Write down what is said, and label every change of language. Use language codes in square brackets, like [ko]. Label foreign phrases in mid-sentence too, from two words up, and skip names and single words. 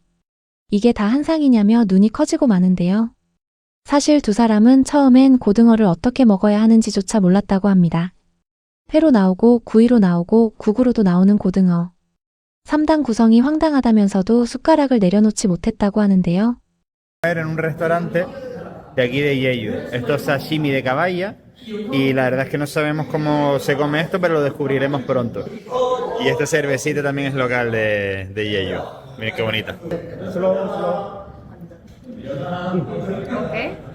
[ko] 이게 다 한상이냐며 눈이 커지고 마는데요. 사실 두 사람은 처음엔 고등어를 어떻게 먹어야 하는지조차 몰랐다고 합니다. 회로 나오고 구이로 나오고 국으로도 나오는 고등어. 3단 구성이 황당하다면서도 숟가락을 내려놓지 못했다고 하는데요. [es] En un restaurante de aquí de Jeju. Esto es sashimi de caballa y la verdad es que no sabemos cómo se come esto, pero lo descubriremos pronto. Y esta cervecita también es local de Jeju. Miren qué bonita. Ok.